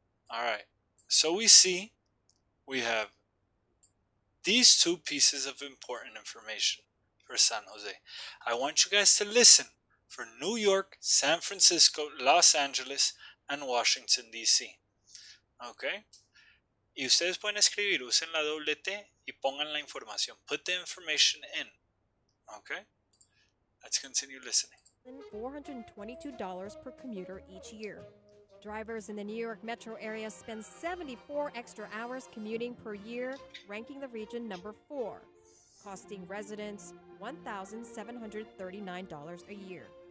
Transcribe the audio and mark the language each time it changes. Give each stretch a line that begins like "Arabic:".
English: All right. So we see we have these two pieces of important information for San Jose. I want you guys to listen for New York, San Francisco, Los Angeles, and Washington, D.C. Okay.
Spanish: Y ustedes pueden escribir, usen la doble T y pongan la información.
English: Put the information in. Okay. Let's continue listening. $422 per commuter each year. Drivers in the New York metro area spend 74 extra hours commuting per year, ranking the region number 4, costing residents $1,739 a year.